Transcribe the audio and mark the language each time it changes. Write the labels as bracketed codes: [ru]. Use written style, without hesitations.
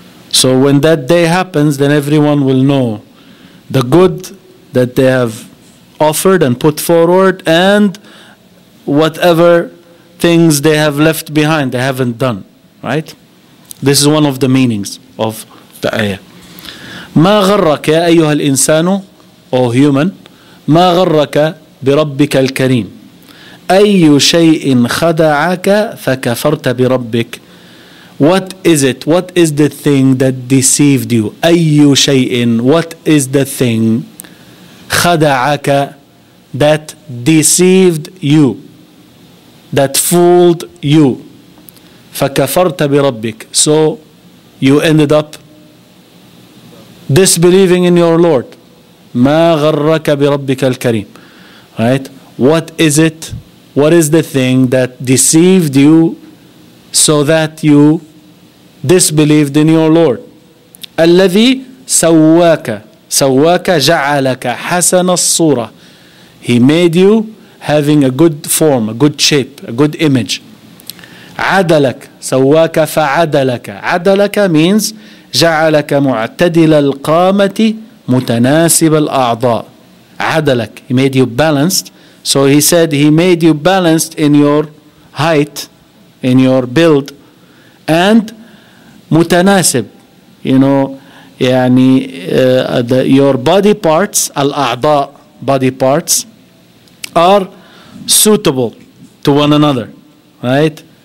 [en] So when that day happens, then everyone will know the good that they have offered and put forward, and whatever things they have left behind, they haven't done. Right? This is one of the meanings of the ayah. [ar] ما غرك يا أيها الإنسان, [en] O human, [ar] ما غرك بربك الكريم, أي شيء خدعك فكفرت بربك. [en] What is it? What is the thing that deceived you? [ar] أي شيء, [en] what is the thing خدعك, that deceived you, that fooled you. [ar] فكفرت بربك. [en] So you ended up disbelieving in your Lord. [ar] ما غرك بربك الكريم. [en] Right? What is it? What is the thing that deceived you so that you disbelieved in your Lord? [ar] الذي سواك. سواك جعلك حسن الصورة. [en] He made you having a good form, a good shape, a good image. [ar] عدلك. سواك فعدلك. عدلك means جعلك معتدل القامة متناسب الأعضاء. عدلك. [en] He made you balanced, So he said he made you balanced in your height, in your build, and mutanasib, your body parts, al-a'da, body parts, are suitable to one another, right?